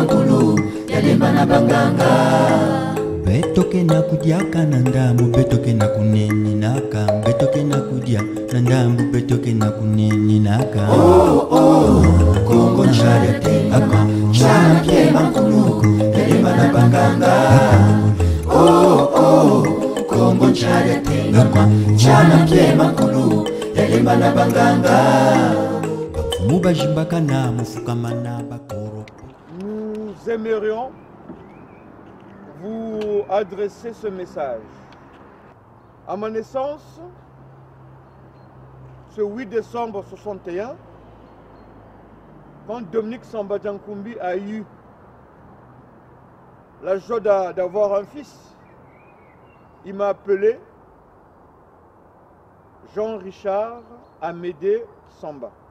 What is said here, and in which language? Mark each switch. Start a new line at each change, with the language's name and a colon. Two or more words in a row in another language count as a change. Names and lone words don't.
Kongo: nkulu yalemba na banganga betoke na kudiaka na ndambu betoke na kuneni naka betoke na kudia na ndambu betoke na kuneni naka Kongo nchaya temama chana mpyema nkulu yalemba na banganga Kongo nchaya temama chana mpyema nkulu yalemba na banganga bafumu bajimbakana mufukamana bakoro.
French: Nous aimerions vous adresser ce message. À ma naissance, ce 8 décembre 61, quand Dominique Samba Diankoumbi a eu la joie d'avoir un fils, il m'a appelé Jean-Richard Amédée Samba.